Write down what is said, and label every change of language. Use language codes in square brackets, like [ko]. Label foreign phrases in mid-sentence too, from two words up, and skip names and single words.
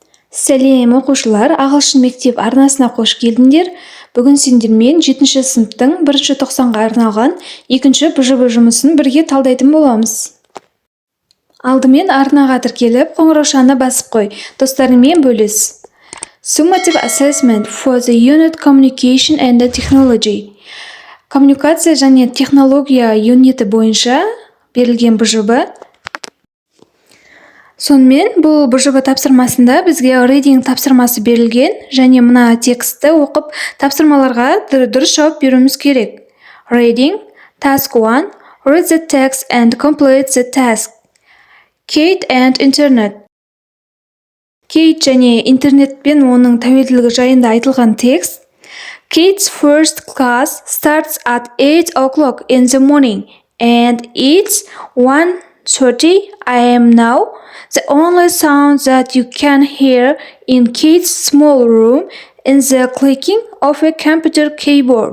[kk] Сәлем оқушылар, ағылшын мектеп арнасына қош келдіңдер. Бүгін сендермен 7-ші сыныптың 1-ші тоқсанға арналған 2-ші БЖБ жұмысын бірге талдайтын боламыз. Алдымен арнаға тіркеліп, қоңыраушаны басып қой. Достарыңмен бөліс. [en] Summative assessment for the unit communication and the technology. [kk] Коммуникация және технология юниті бойынша берілген БЖБ. Сонымен бұл БЖБ тапсырмасында бізге reading тапсырмасы берілген, және мына текстті оқып тапсырмаларға дұрыс жауап беруіміз керек. [en] Reading, task 1, read the text and complete the task. Kate and internet. [kk] Кейт және интернетпен оның тәуелділігі жайында айтылған текст. [en] Kate's first class starts at 8 o'clock in the morning, and it's 1:30 a.m. now. The only sound that you can hear in Kate's small room is the clicking of a computer keyboard.